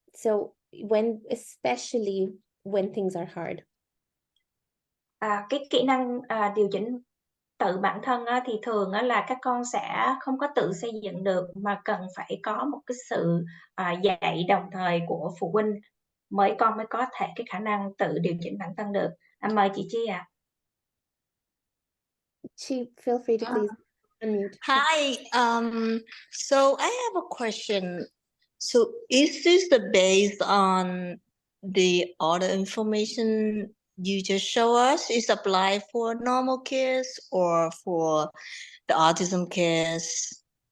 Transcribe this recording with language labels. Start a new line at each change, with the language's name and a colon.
English: So especially when things are hard.
Vietnamese: Cái kỹ năng điều chỉnh tự bản thân thì thường là các con sẽ không có tự xây dựng được, mà cần phải có một cái sự dạy đồng thời của phụ huynh con mới có thể cái khả năng tự điều chỉnh bản thân được. Mời chị Chi ạ.
English: Chi, feel free to please unmute. Hi. So I have a question. So is this the based on the other information you just show us is applied for normal kids or for the autism kids?